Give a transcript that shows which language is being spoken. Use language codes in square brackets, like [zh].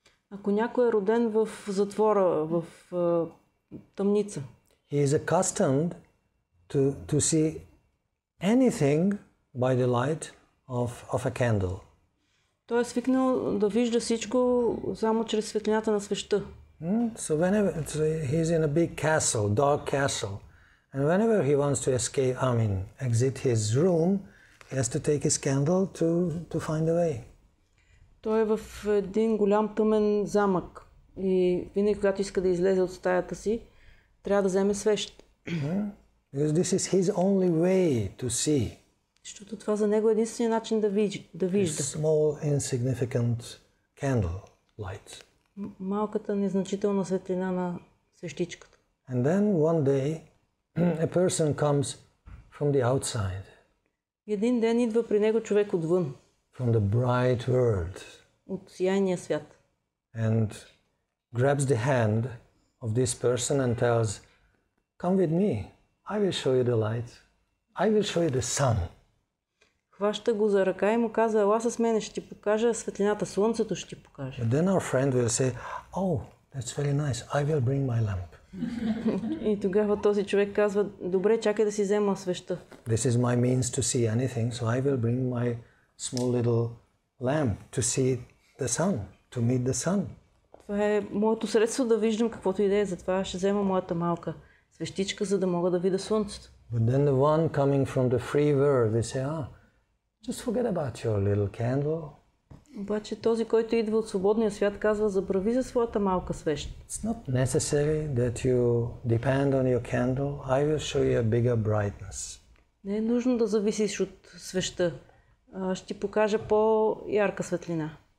[bg] ако някой е роден в затвора, в тъмница. [en] He is accustomed to see anything by the light of a candle. [bg] Той е свикнал да вижда всичко само чрез светлината на свеща. [en] So whenever he's in a big castle, dark castle, and whenever he wants to escape, exit his room, he has to take his candle to find a way. [bg] Той е в един голям тъмен замък и винаги, когато иска да излезе от стаята си, трябва да вземе свещ. [en] Because this is his only way to see. [bg] Защото това за него е единственият начин да вижда. [en] Small, insignificant candle light. [bg] Малката незначителна светлина на свещичката. [en] And then one day a person comes from the outside. [bg] Един ден идва при него човек отвън. [en] From the bright world. [bg] От сияйния свят. [en] And grabs the hand of this person and tells, "Come with me. I will show you the light. I will show you the sun." [bg] Хваща го за ръка и му казва: "Ела с мене, ще ти покажа светлината, слънцето ще ти покажа." [en] But then our friend will say, "Oh, that's very nice. I will bring my lamp." [bg] И тогава този човек казва: "Добре, чакай да си взема свеща." [en] This is my means to see anything, so I will bring my small little lamp to see the sun, to meet the sun. [bg] Това е моето средство да виждам каквото и да е, затова ще взема моята малка свещичка, за да мога да видя слънцето. [en] But then the one coming from the free world will say, just forget about your little candle. [bg] Обаче този, който идва от свободния свят, казва: "Забрави за своята малка свещ." [en] It's not necessary that you depend on your candle. I will show you a bigger brightness. [bg] Не е нужно да зависиш от свеща. Ще ти покажа по-ярка светлина.